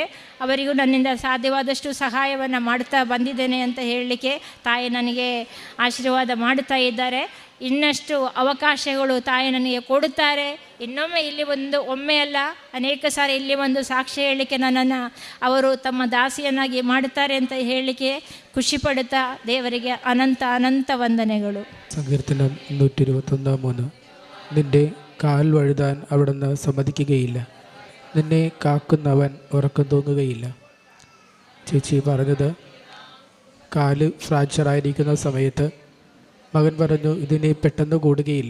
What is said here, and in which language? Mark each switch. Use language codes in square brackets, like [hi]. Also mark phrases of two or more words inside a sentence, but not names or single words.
[kn] ಅವರಿಗೂ ನನ್ನಿಂದ ಸಾಧ್ಯವಾದಷ್ಟು ಸಹಾಯವನ್ನು ಮಾಡ್ತಾ ಬಂದಿದ್ದೇನೆ ಅಂತ ಹೇಳಲಿಕ್ಕೆ ತಾಯಿ ನನಗೆ ಆಶೀರ್ವಾದ ಮಾಡುತ್ತಾ ಇದ್ದಾರೆ. ಇನ್ನಷ್ಟು ಅವಕಾಶಗಳು ತಾಯಿ ನನಗೆ ಕೊಡುತ್ತಾರೆ. ಇನ್ನೊಮ್ಮೆ ಇಲ್ಲಿ ಒಮ್ಮೆ ಅಲ್ಲ ಅನೇಕ ಸಾರಿ ಇಲ್ಲಿ ಒಂದು ಸಾಕ್ಷಿ ಹೇಳಲಿಕ್ಕೆ ನನ್ನನ್ನು ಅವರು ತಮ್ಮ ದಾಸಿಯನ್ನಾಗಿ ಮಾಡುತ್ತಾರೆ ಅಂತ ಹೇಳಲಿಕ್ಕೆ ಖುಷಿ ಪಡುತ್ತಾ ದೇವರಿಗೆ ಅನಂತ ವಂದನೆಗಳು. [ml] സങ്കീർത്തനം 121:3. നിന്റെ കാൽ വഴുതാൻ അവിടുന്ന് സമ്മതിക്കുകയില്ല, നിന്നെ കാക്കുന്നവൻ ഉറക്കം തൂങ്ങുകയില്ല. ചേച്ചി പറഞ്ഞത്, കാല് ഫ്രാക്ചറായിരിക്കുന്ന സമയത്ത് മകൻ പറഞ്ഞു ഇതിന് പെട്ടെന്ന് കൂടുകയില്ല.